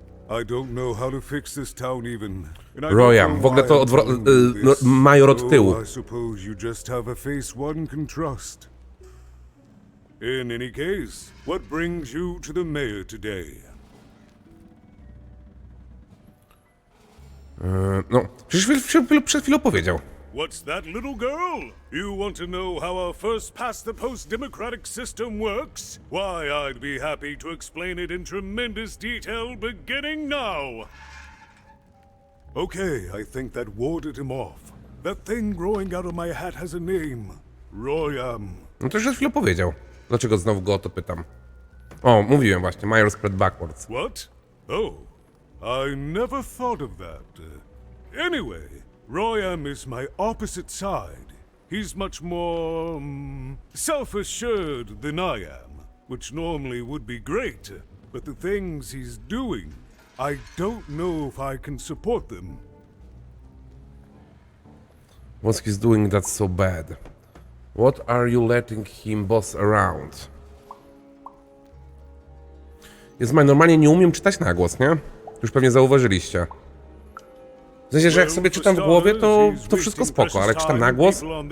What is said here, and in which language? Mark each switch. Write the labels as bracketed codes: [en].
[en] I don't know how to fix this town, Even. And I don't Royam. know [pl] W ogóle [en] why [pl] to [en] I'm doing this. [pl] Mayor od tyłu. [en] So I suppose you just have a face one can trust. In any case, what brings you to the mayor today? [pl] No, przecież przed chwilą powiedział. [en] What's that, little girl? You want to know how our first past the post democratic system works? Why, I'd be happy to explain it in tremendous detail beginning now. Okay, I think that warded him off. That thing growing out of my hat has a name. Royam. [pl] No to już przed chwilą powiedział. Dlaczego znowu go o to pytam? O, mówiłem właśnie, [en] Mayor spread backwards. What? Oh, I never thought of that. Anyway, Royam is my opposite side. He's much more self-assured than I am, which normally would be great, but the things he's doing, I don't know if I can support them. What he's doing that's so bad? What are you letting him boss around? [pl] Jest normalnie nie umiem czytać na głos, nie? Już pewnie zauważyliście. W sensie, że jak sobie czytam w głowie, to wszystko spoko, ale jak czytam na głos...